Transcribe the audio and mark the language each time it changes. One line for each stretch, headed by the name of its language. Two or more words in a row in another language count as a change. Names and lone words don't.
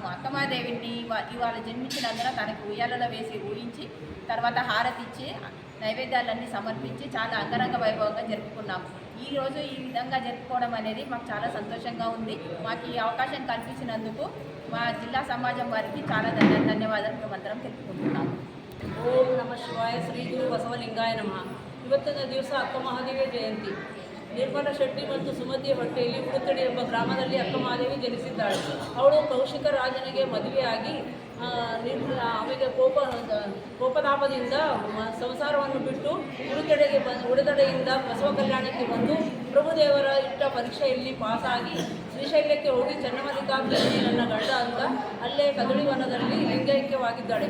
Telugu: అక్కమాదేవిని ఇవాళ జన్మించినందున తనకు ఉయ్యాలలో వేసి ఊహించి తర్వాత హారతి ఇచ్చి నైవేద్యాలన్నీ సమర్పించి చాలా అంగరంగ వైభవంగా జరుపుకున్నాము. ఈరోజు ఈ విధంగా జరుపుకోవడం అనేది మాకు చాలా సంతోషంగా ఉంది. మాకు ఈ అవకాశం కల్పించినందుకు మా జిల్లా సమాజం వారికి చాలా ధన్యవాదాలు మేమందరం తెలుపుకుంటున్నాము.
Kannada: ಓಂ ನಮ ಶಿವಾಯ ಶ್ರೀ ಗುರು ಬಸವಲಿಂಗಾಯ ನಮಃ. ಇವತ್ತಿನ ದಿವಸ ಅಕ್ಕ ಮಹಾದೇವಿ ಜಯಂತಿ. ನಿರ್ಮಲ ಶೆಟ್ಟಿ ಮತ್ತು ಸುಮತಿ ಹೊಟ್ಟೆಯಲ್ಲಿ ಉಡುತಡಿ ಎಂಬ ಗ್ರಾಮದಲ್ಲಿ ಅಕ್ಕ ಮಹಾದೇವಿ ಜನಿಸಿದ್ದಾಳೆ. ಅವಳು ಕೌಶಿಕ ರಾಜನಿಗೆ ಮದುವೆಯಾಗಿ ಆమెಗೆ ಕೋಪತಾಪದಿಂದ ಸಂಸಾರವನ್ನು ಬಿಟ್ಟು ಉಡುತಡೆಯಿಂದ ಬಸವ ಕಲ್ಯಾಣಕ್ಕೆ ಬಂದು ಪ್ರಭುದೇವರ ಇಟ್ಟ ಪರೀಕ್ಷೆಯಲ್ಲಿ ಪಾಸಾಗಿ ಶ್ರೀಶೈಲ್ಯಕ್ಕೆ ಹೋಗಿ ಚನ್ನಮಲ್ಲಿಕಾರ್ಜುನನೇ ನನ್ನ ಗಂಡ ಅಂತ ಅಲ್ಲೇ ಕದಳಿವನದಲ್ಲಿ ಲಿಂಗೈಕ್ಯವಾಗಿದ್ದಾಳೆ.